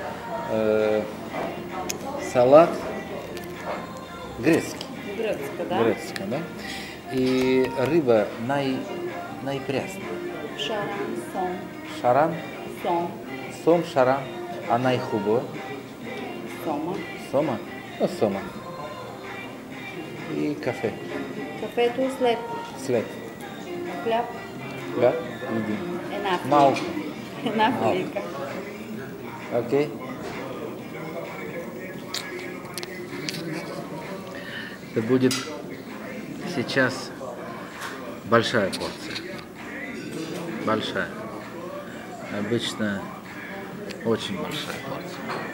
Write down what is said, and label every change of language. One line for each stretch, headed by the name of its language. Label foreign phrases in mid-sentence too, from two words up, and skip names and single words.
Bulgarian: Салат грецкий. Грецко, да? Грецкий, да? И рыба найпрясная. Шаран, сон, Шаран, сон, сом, шаран, а найхубо. сома. Сома? Ну, сома. И кафе. Кафето след След. хляб. Да? Иди. Една Малко. филийка. Една филийка. Окей.
Russian: Это будет сейчас большая порция. Большая. Обычно очень большая порция.